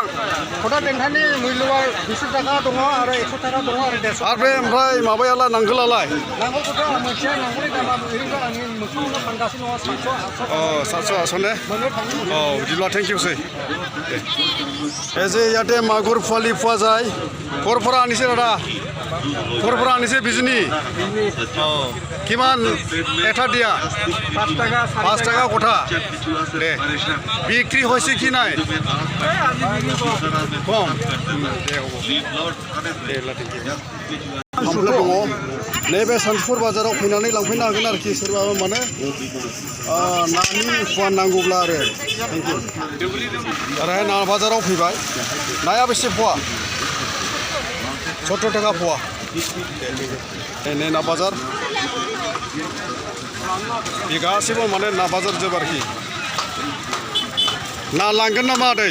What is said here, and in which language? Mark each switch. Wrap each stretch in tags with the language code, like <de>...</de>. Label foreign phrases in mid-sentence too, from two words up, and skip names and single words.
<brx>खदाल देन्थानि मुल्यआ 200 टाका दङ आरो 100 टाका दङ आरो 150 आरो बे ओमफ्राय माबायालाय नांगोलालाय नांगौखौथ' मोनसेया नांगौनि दामा ओरैनो आंनि मोखाङावनो फानगासिनो दङ 700 800 ने मोननो थाङो औ बिदिब्ला थेंक इउसै जे</brx> <as>ইয়াতে মাগুর পোৱালি পোৱা যায় ক'ৰ পৰা আনিছে দাদা ক'ৰ পৰা আনিছে বিজনী কিমান এটা দিয়া 5 টাকা কথা দে বিক্রি হৈছে কি নাই কম দে হ'ব দে</as> <brx>दङ नैबे सान्थिपुर बाजाराव फैनानै लांफैनो हागोन आरोखि सोरबाबा माने नानि फुवान नांगौब्ला आरो</brx> <en>thank you</en> <brx>ओरैहाय ना बाजाराव फैबाय नाया बेसे फवा 70 टाका फवा नै ना बाजार बे गासैबो माने ना बाजार जोब आरोखि ना लांगोन नामा आदै</brx>